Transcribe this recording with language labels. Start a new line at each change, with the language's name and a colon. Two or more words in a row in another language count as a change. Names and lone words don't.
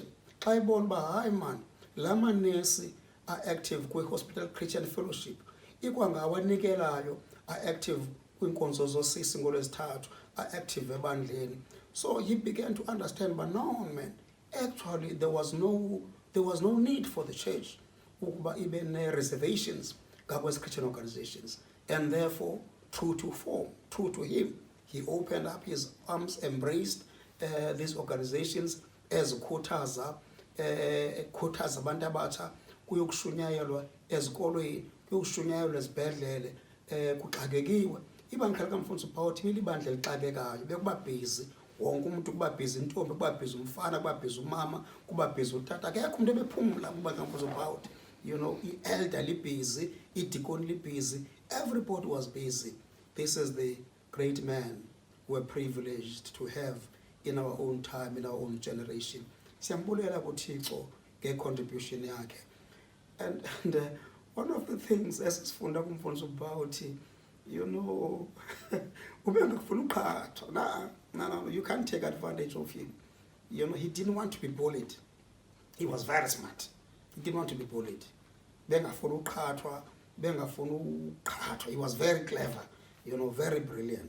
Xhosa: Xa ibona uba hayi man, la manesi
English: are active
Xhosa: kwi-Hospital Christian Fellowship, ikwangabo anikelayo
English: are active
Xhosa: kwinkonzo zosisi ngolwezithathu,
English: are active ebandleni. So he began to understand, but no man, actually there was no need for the church
Xhosa: ukuba ibe
English: reservations ngakwezi Christian organizations. And therefore, true to form, true to him, he opened up his arms, embraced these organizations
Xhosa: ezikhuthaza abantu abatsha kuyokushunyayelwa ezikolweni, kuyokushunyayelwa ezibhedlele, kuxakekiwe. Ibandla likamfundisi uPawuthi libandla elixakekayo, bekuba busy wonke umuntu, kuba busy intombi, kuba busy umfana, kuba busy umama, kuba busy utata, akekho umuntu ebephumula kuba kamfundisi uPawuthi. I-elder libusy, i-deacon libusy,
English: everybody was busy. This is the great man we're privileged to have in our own time, in our own generation.
Xhosa: Siyambulela kuThixo nge-contribution yakhe.
English: And one of the things
Xhosa: esifunda kumfundisi uPawuthi,
English: no, you can't take advantage of him. He didn't want to be bullied. He was very smart. He didn't want to be bullied. He was very clever, very brilliant.